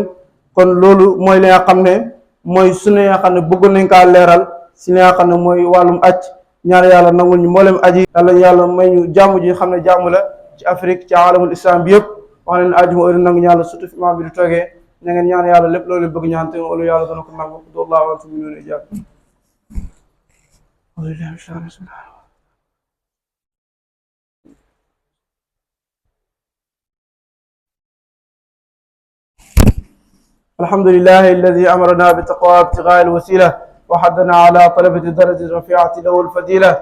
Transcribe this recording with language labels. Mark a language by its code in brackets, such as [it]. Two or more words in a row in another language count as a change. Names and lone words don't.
[wo] kon loolu mooy li nga xam ne mooy sunna yi nga xam ne bëggoon nañ kaa leeral si li nga xam ne mooy wàllum aj ñaan yàlla nangul ñu mboolem aji yàlla may ñu jàmm ji xam ne jàmm la ci Afrique ci [ar] عالم الإسلام [wo] bi yëpp wax leen ajuma heure nangu ñaan la surtout fi imaam bi di toogee na ngeen ñaan yàlla lépp loolu bëgg ñaan te loolu yàlla dana ko nangu wallahu wa tu'minuna ijab. [ar] الحمد لله الذي أمرنا بتقوى ابتغاء الوسيلة وحدنا على طلبة الدرجة الرفيعة له الفضيلة.